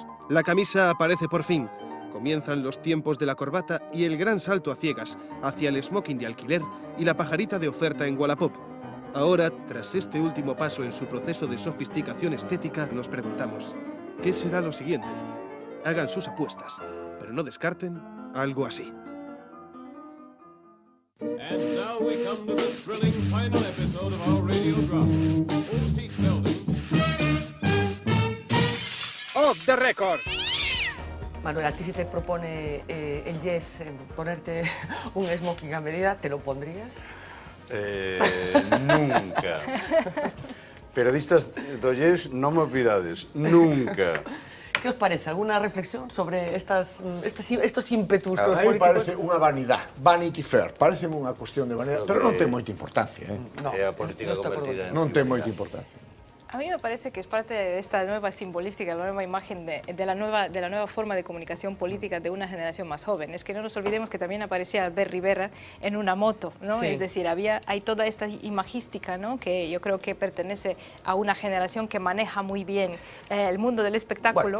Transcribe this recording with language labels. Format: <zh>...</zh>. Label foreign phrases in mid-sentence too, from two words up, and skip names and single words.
<es>La camisa aparece por fin. Comienzan los tiempos de la corbata y el gran salto a ciegas hacia el smoking de alquiler y la pajarita de oferta en Wallapop. Ahora, tras este último paso en su proceso de sofisticación estética, nos preguntamos, ¿qué será lo siguiente? Hagan sus apuestas, pero no descarten algo así.</es> <en>And now we come to the thrilling final episode of our radio drama. Old Teeth Building. Off the record.</en> <es>Manuel, a ti si te propone el Yes ponerte un smoking a medida, ¿te lo pondrías?</es> <gl>Nunca. Periodistas do Yes, non me pidades. Nunca.</gl> <es>¿Qué os parece? ¿Alguna reflexión sobre estos ímpetus A los mí políticos?</es> <gl>parece unha vanidade,</gl> <en>Vanity Fair,</en> <gl>parece unha cuestión de vanidade, pero non ten moita importancia.</gl> <es>No,</es> <gl>É a política</gl> <es>yo estoy</es> <gl>convertida en Non ten frivolidade. moita importancia.</gl> <es>A mí me parece que es parte de esta nueva simbolística, la nueva imagen de la nueva forma de comunicación política de una generación más joven. Es que no nos olvidemos que también aparecía Albert Rivera en una moto, ¿no? Sí. Es decir, hay toda esta imagística, ¿no? Que yo creo que pertenece a una generación que maneja muy bien el mundo del espectáculo.</es>